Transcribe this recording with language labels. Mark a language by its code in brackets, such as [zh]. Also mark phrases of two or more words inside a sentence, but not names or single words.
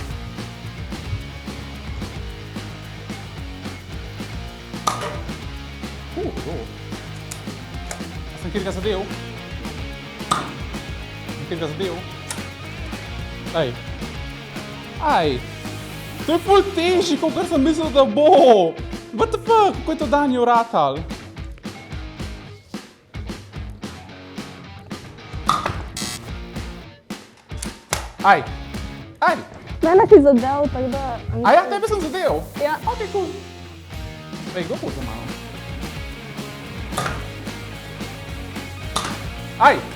[sl] Sem kjerga zadev? Ej. To je ful težji, kot sem mislil, da bo. [en] What the fuck, [sl] kako je to Danjo ratal? Aj. Mene si zadev, tako da... A ja, tebe sem zadev? Ja. Ok, cool. Ej, kdo bo za mano? Aj!